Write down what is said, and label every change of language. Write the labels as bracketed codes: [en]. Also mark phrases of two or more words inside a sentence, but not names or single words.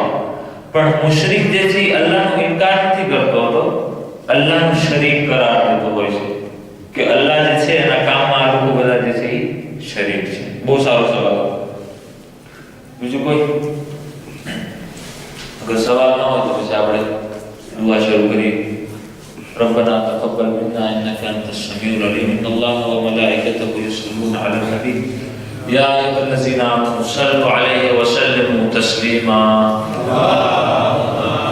[gu] પણ મુશરિક જે છે એ અલ્લાહનો ઇનકાર નથી કરતો હતો, અલ્લાહનો શરીક કરાર દેતો હોય છે કે અલ્લાહ જે છે એના કામમાં આ લોકો બધા જે છે એ શરીક છે. બહુ સારો સવાલ. બીજું કોઈ અગર સવાલ ન હોય તો પછી આપણે દુઆ શરૂ કરીએ. [ar] ربنا تقبل منا انك انت السميع العليم ان الله وملائكته يصلون على النبي يا ايها الذين امنوا صلوا عليه وسلموا تسليما.